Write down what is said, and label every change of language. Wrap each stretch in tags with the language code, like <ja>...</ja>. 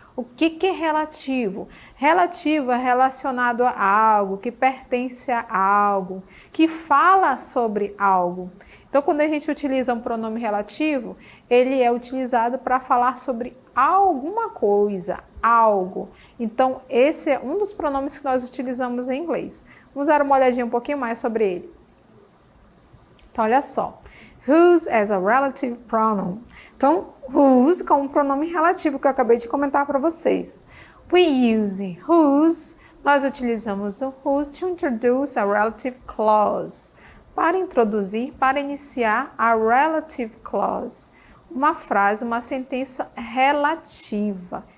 <pt>O que é relativo? Relativo é relacionado a algo, que pertence a algo, que fala sobre algo. Então, quando a gente utiliza um pronome relativo, ele é utilizado para falar sobre alguma coisa, algo. Então, esse é um dos pronomes que nós utilizamos em inglês. Vamos dar uma olhadinha um pouquinho mais sobre ele. Então, olha só.</pt> <en>Whose as a relative pronoun.</en> <pt>Então, whose como pronome relativo que eu acabei de comentar para vocês.</pt> <en>We use whose,</en> <pt>nós utilizamos o</pt> <en>whose to introduce a relative clause.</en> <pt>Para introduzir, para iniciar a relative clause. Uma frase, uma sentença relativa.</pt>